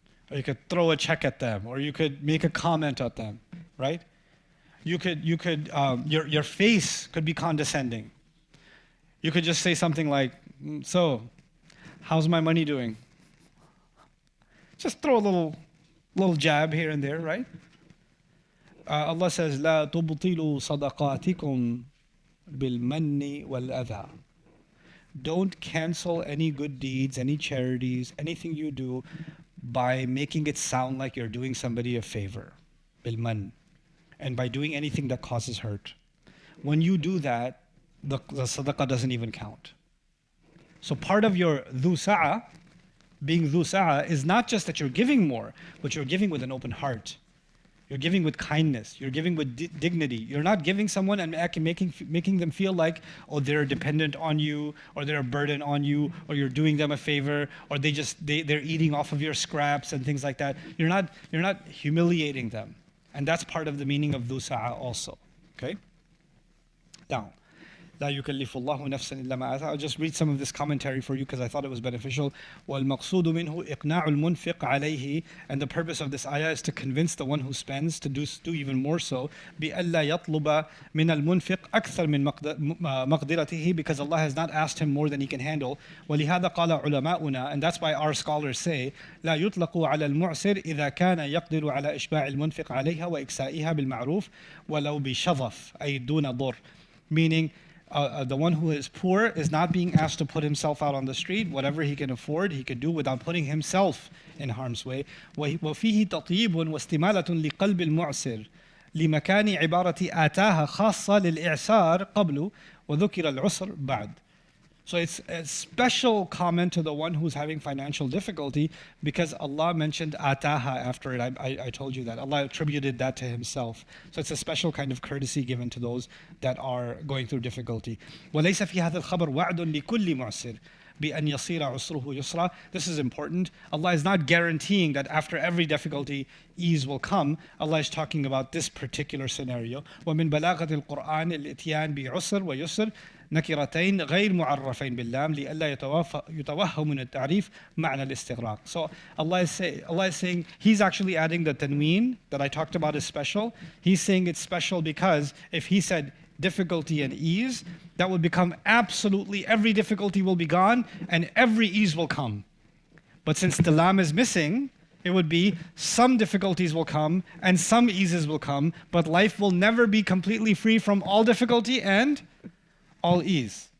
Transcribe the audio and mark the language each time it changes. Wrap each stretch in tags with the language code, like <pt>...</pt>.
<en>Or you could throw a check at them, or you could make a comment at them, right? Your face could be condescending. You could just say something like, so, how's my money doing? Just throw a little jab here and there, right? Allah says,</en> <ar>لا تبطلوا صدقاتكم بالمن والأذى.</ar> <en>Don't cancel any good deeds, any charities, anything you do by making it sound like you're doing somebody a favor.</en> <ar>بالمن.</ar> <en>And by doing anything that causes hurt. When you do that, the sadaqah doesn't even count. So part of your dhu sa'a, being dhu sa'a, is not just that you're giving more, but you're giving with an open heart. You're giving with kindness. You're giving with dignity. You're not giving someone and making them feel like, oh, they're dependent on you, or they're a burden on you, or you're doing them a favor, or they're eating off of your scraps and things like that. You're not humiliating them. And that's part of the meaning of dhu sa'a also. Okay? Now,</en> <ar>لا يكلف الله نفسا إلا ما آتاها.</ar> <en>I'll just read some of this commentary for you because I thought it was beneficial.</en> <ar>والمقصود منه إقناع المنفق عليه.</ar> <en>And the purpose of this ayah is to convince the one who spends to do even more so.</en> <ar>بألا يطلب من المنفق أكثر من مقدرته,</ar> <en>because Allah has not asked him more than he can handle.</en> <ar>ولهذا قال علماؤنا,</ar> <en>and that's why our scholars say</en> <ar>لا يطلق على المعسر إذا كان يقدر على إشباع المنفق عليها وإكسائها بالمعروف ولو بشظف أي دون ضر.</ar> <en>Meaning, the one who is poor is not being asked to put himself out on the street. Whatever he can afford, he can do without putting himself in harm's way.</en> <ar>وفيه تطيب واستمالة لقلب المعسر لمكان عبارة آتاها خاصة للإعسار قبل وذكر العسر بعد.</ar> <en>So it's a special comment to the one who's having financial difficulty, because Allah mentioned ataha after it. I told you that. Allah attributed that to himself. So it's a special kind of courtesy given to those that are going through difficulty.</en> <ar>وَلَيْسَ فِي هَذَا الْخَبَرْ وَعْدٌ لِكُلِّ مُعْسِرٍ بِأَنْ يَصِيرَ عُسْرُهُ يُسْرًا.</ar> <en>This is important. Allah is not guaranteeing that after every difficulty, ease will come. Allah is talking about this particular scenario.</en> <ar>وَمِن بَلَاغَةِ الْقُرْآنِ الْإِتْيَانِ بِعُسْرٍ وَيُسْرٍ نكرتين غير معرفين باللام لئلا يتوهم من التعريف معنى الاستغراق.</ar> <en>So Allah is saying, He's actually adding the tanween that I talked about is special. He's saying it's special because if He said difficulty and ease, that would become absolutely every difficulty will be gone and every ease will come. But since the lam is missing, it would be some difficulties will come and some eases will come, but life will never be completely free from all difficulty and all ease.</en>